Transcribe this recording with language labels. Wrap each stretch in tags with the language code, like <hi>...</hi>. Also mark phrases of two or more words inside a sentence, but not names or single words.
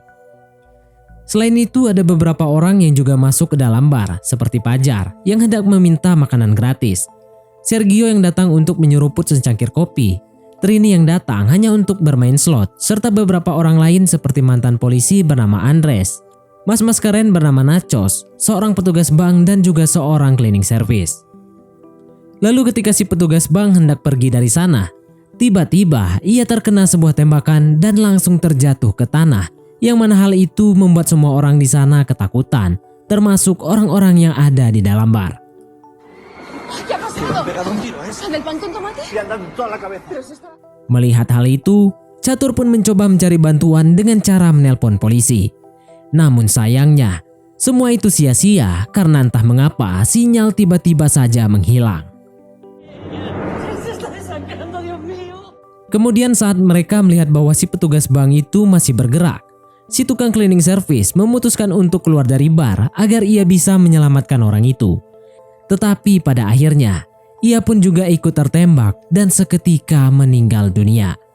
<id>Selain itu ada beberapa orang yang juga masuk ke dalam bar seperti Fajar yang hendak meminta makanan gratis, Sergio yang datang untuk menyeruput secangkir kopi, Trini yang datang hanya untuk bermain slot, serta beberapa orang lain seperti mantan polisi bernama Andres, mas-mas keren bernama Nachos, seorang petugas bank dan juga seorang</id> <en>cleaning service.</en> <id>Lalu ketika si petugas bank hendak pergi dari sana, tiba-tiba ia terkena sebuah tembakan dan langsung terjatuh ke tanah, yang mana hal itu membuat semua orang di sana ketakutan, termasuk orang-orang yang ada di dalam bar.</id> <es>¿Qué ha pasado? Le han pegado un tiro a ese. ¿La del pan con tomate? Le han dado en toda la cabeza. Pero si está...</es> <id>Melihat hal itu, Catur pun mencoba mencari bantuan dengan cara menelpon polisi. Namun sayangnya, semua itu sia-sia karena entah mengapa sinyal tiba-tiba saja menghilang.</id> <es>Se está desangrando, Dios mío.</es> <id>Kemudian saat mereka melihat bahwa si petugas bank itu masih bergerak, si tukang</id> <en>cleaning service</en> <id>memutuskan untuk keluar dari bar agar ia bisa menyelamatkan orang itu. Tetapi pada akhirnya, ia pun juga ikut tertembak dan seketika meninggal dunia.</id>